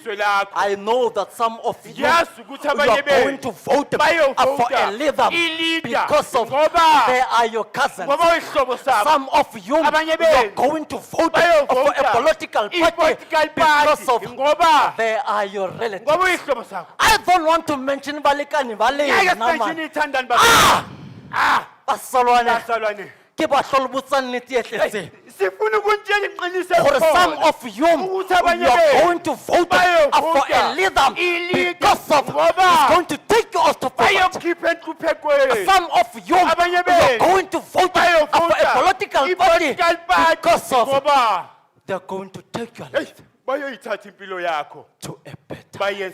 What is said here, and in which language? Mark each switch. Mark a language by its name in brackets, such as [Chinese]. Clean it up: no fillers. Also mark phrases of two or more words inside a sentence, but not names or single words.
[English] I know that some of you are going to vote for a leader because of they are your cousins. Some of you are going to vote for a political party because of they are your relatives. I don't want to mention Valikani Valley. [Southern Sotho] Bazalwane, ke ba hlolobotsa nnete e tletse. [English] For some of you are going to vote for a leader because of he's going to take you off the power. Some of you are going to vote for a political party because of they're going to take your life to a better.